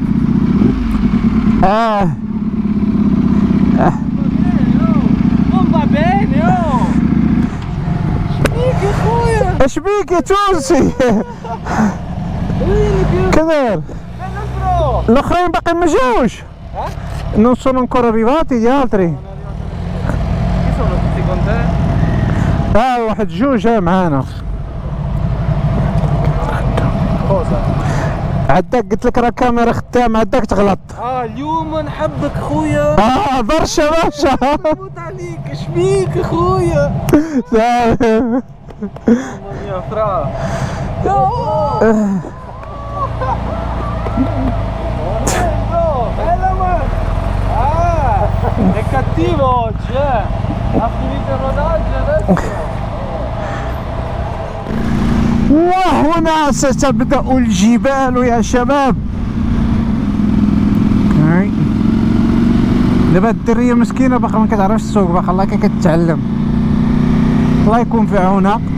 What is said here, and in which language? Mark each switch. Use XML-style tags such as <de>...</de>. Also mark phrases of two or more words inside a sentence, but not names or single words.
<it>Va bene, oh!</it> <ar>شبيك يا خويا؟ اش بيك يا تونسي؟ كداير؟ الاخرين باقي ما جاوش؟</ar> <it>Non sono ancora arrivati gli altri. Chi sono tutti con te?</it> <ar>واحد جوج معانا.</ar> <it>Cosa?</it> <ar>عداك قلت لك راه كاميرا خدامة، عداك تغلط. اليوم نحبك خويا. برشا. نموت عليك، شبيك يا خويا؟ يا فرا.</ar> <it>È cattivo oggi, ha finito il rodaggio adesso.</it> <ar>وهنا ستبدأ الجبال يا شباب. دابا الدرية مسكينة باقا ما كتعرفش السوق، باقا الله كتتعلم. الله يكون في عونها.</ar>